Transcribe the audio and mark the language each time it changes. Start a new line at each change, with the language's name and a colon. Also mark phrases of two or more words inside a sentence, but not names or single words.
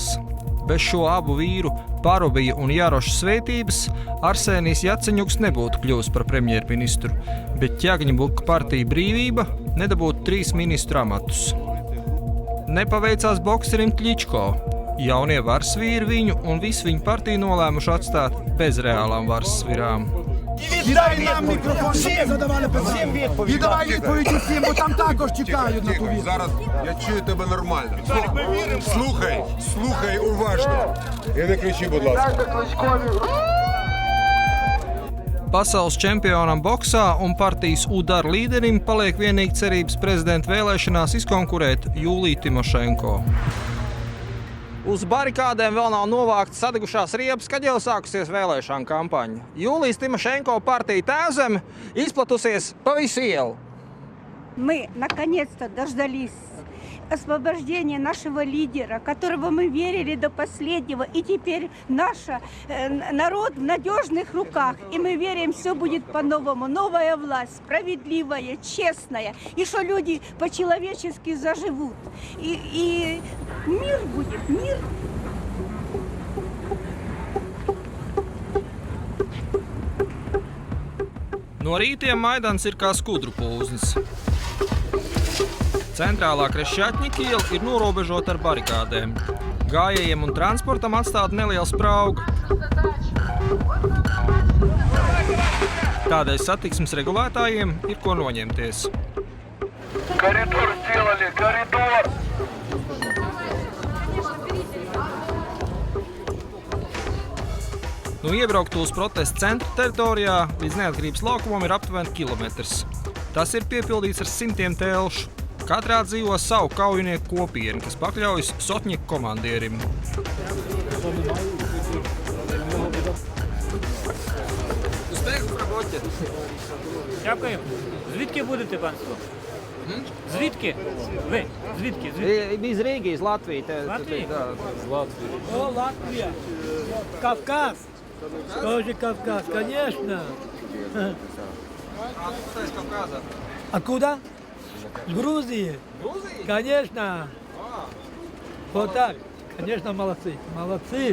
Latvian: Bez šo abu vīru, Parubija un Jaroša svētības, Arsenijs Jaceņuks nebūtu kļuvis par premjerministru, bet Kjagņibuka partija Brīvība nedabūtu 3 ministru amatus. Nepaveicās bokserim Kļičko. Jaunie varsvīri viņu un visu viņu partiju nolēmuši atstāt bez reālām varsvirām.
Ukrainian: Віддай нам мікрофон, щоб ми задавали питання. І давай відповідь усім, бо там також чекають на ту відповідь. Зараз я чую тебе нормально. Слухай уважно. І не кричи, будь ласка.
Latvian: Pasaules čempionam boksā un partijas UDAR līderim paliek vienīgi cerības prezidenta vēlēšanās izkonkurēt Jūliju Timošenko. Uz barikādēm vēl nav novāktas sadegušās riepas, kad jau sākusies vēlēšana kampaņa. Jūlijas Timošenko partija Tēvzeme izplatusies pa visu ielu.
Russian: Мы наконец-то дождались освобождения нашего лидера, которого мы верили до последнего. И теперь наш народ в надежных руках. И мы верим, все будет по-новому. Новая власть, справедливая, честная. И что люди по-человечески заживут. И мир будет, мир.
Latvian: No rītiem Maidans ir kā skudru pūznis. Centrālā Krešķatņika iela ir norobežota ar barikādēm. Gājējiem un transportam atstāta neliela sprauga. Tādēļ satiksmes regulētājiem ir ko noņemties.
Russian: Коридор сделали, коридор!
Latvian: No iebrauktuves protesta centra teritorijā līdz Neatkarības laukumam ir aptuveni kilometrs. Tas ir piepildīts ar simtiem telšu. Katrā dzīvo savu kaujinieku kopienu, kas pakļaujas sotņieku komandierim.
Ukrainian: Дякую. Звідки будете, панство? Звідки? Ви? Звідки?
Latvian: Iz Rīgas, Latvijas. Latvija?
Ukrainian: З Латвії.
Russian: О, Латвия. Кавказ. Тоже Кавказ, конечно. А куда? С Грузии. Грузija? Конечно. Вот так. Конечно, молодцы. Молодцы.